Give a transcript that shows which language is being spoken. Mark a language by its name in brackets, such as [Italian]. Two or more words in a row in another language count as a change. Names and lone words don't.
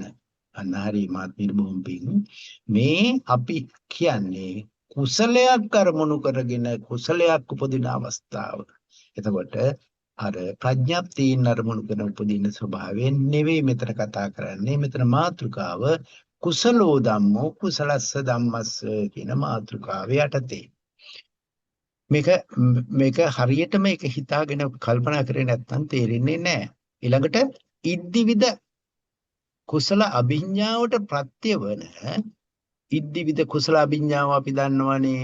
[Sinhala] අන්න හරි මාත්මීර බොහොම පිං. මේ අපි කියන්නේ කුසලයක් අරමුණු කරගෙන කුසලයක් උපදින අවස්ථාව. එතකොට අර ප්‍රඥප්තියන අරමුණු කරන උපදින ස්වභාවයෙන් නෙවෙයි මෙතන කතා කරන්නේ. මෙතන මාතෘකාව [Pali] කුසලෝ ධම්මෝ කුසලස්ස ධම්මස්ස [Sinhala] කියන මාතෘකාව යටතේ. මේක හරියට මේක හිතාගෙන කල්පනා කරේ නැත්නම් තේරෙන්නේ නැහැ. ඊළඟට ඉද්දිවිද කුසල අභිඥාවට ප්‍රත්‍යවන ඉද්දිවිද කුසල අභිඥාව අපි දන්නවනේ.